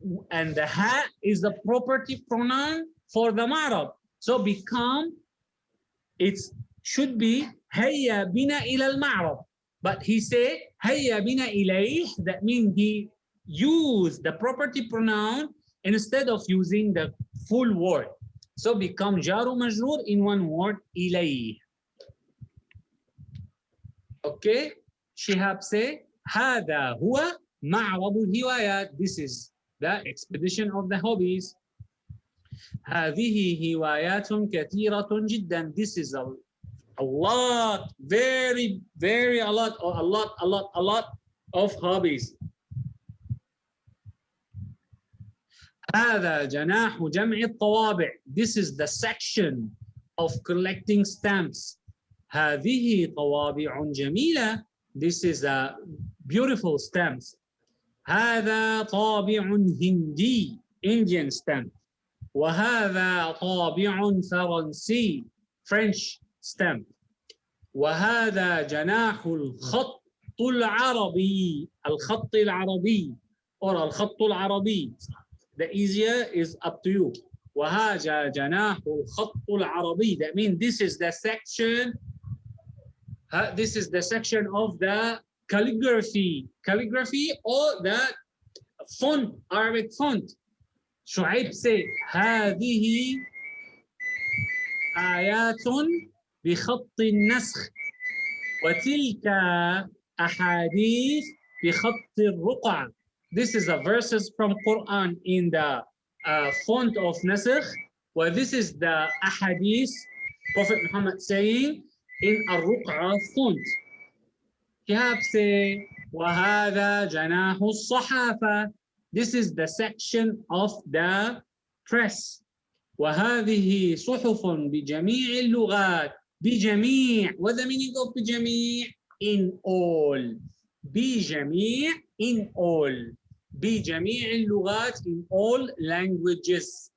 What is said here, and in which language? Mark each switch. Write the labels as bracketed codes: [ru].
[en] And the ha is the property pronoun for the معرض. So become. It should be [ar] هيا بنا إلى المعرض. [en] But he say [ar] هيا بنا إليه. [en] That means he used the property pronoun instead of using the full word. So become jaru majroor in one word, ilayh. Okay, Shihab say, [ar] هذا هو معرض الهوايات. [en] This is the expedition of the hobbies. [ar] هذه هوايات كثيرة جدا. [en] This is a lot, very, very a lot of hobbies. [ar] هذا جناح جمع الطوابع. [en] This is the section of collecting stamps. [ar] هذه طوابع جميلة. [en] This is a beautiful stamps. [ar] هذا طابع هندي, [en] Indian stamp. [ar] وهذا طابع فرنسي, [en] French stamp. [ar] وهذا جناح الخط العربي, الخط العربي or الخط العربي. [en] The easier is up to you. [ar] وهذا جناح الخط العربي. [en] That means this is the section. This is the section of the calligraphy or the font, Arabic font. [ar] شعيب say هذه آيات بخط النسخ وتلك أحاديث بخط الرقعة. [en] This is a verses from Quran in the font of Nasakh, where this is the ahadith, Prophet Muhammad saying in Ar-Ruq'a font. Shihab say, [ar] وَهَذَا جَنَاحُ الصَّحَافَةِ. [en] This is the section of the press. [ar] وَهَذِهِ صُحُفٌ بِجَمِيعِ اللُّغَاتِ. بِجَمِيع. [en] What the meaning of بِجَمِيع? In all. بِجَمِيع, in all. [ar] بجميع اللغات, [en] in all languages.